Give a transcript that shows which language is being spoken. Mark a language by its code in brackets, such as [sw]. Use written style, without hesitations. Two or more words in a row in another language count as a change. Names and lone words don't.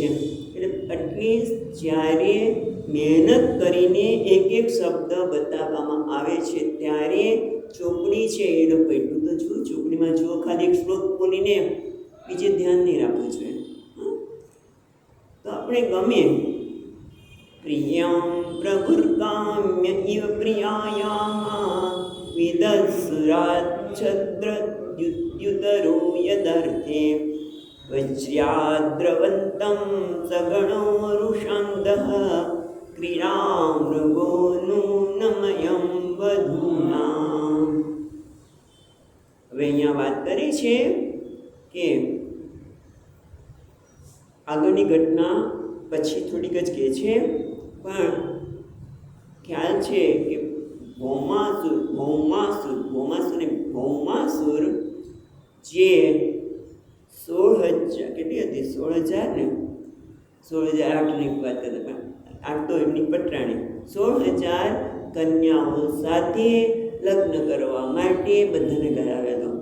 [gu] એટલે આટલી જ્યારે મહેનત કરીને એક શબ્દ બતાવવામાં આવે છે ત્યારે ચોપડી છે એ લોકો એટલું તો જુઓ, ચોપડીમાં જુઓ, ખાલી એક શ્લોક બોલીને બીજે ધ્યાન નહીં રાખવું જોઈએ. તો આપણે [sa] ગમે પ્રિયમ પ્રભુર્કામ્ય ઇવ પ્રિયાયા विदस्सुराच्छद्रद्युतरो यदर्थे वज्र्याद्रवन्तं सगणोरुषान्दः क्रीडां मृगो नूनमयं वधूनां. [gu] હવે અહીંયા વાત કરી છે કે આગળની ઘટના પછી થોડીક જ કહે છે, પણ ખ્યાલ છે કે ભૌમાસુર જે 16,000 કેટલી હતી, 16,000 ને 16,008ની વાત કરતા, પણ 8 તો એમની પટરાણી 16,000 કન્યાઓ સાથે લગ્ન કરવા માટે બધાને કરાવ્યા હતો.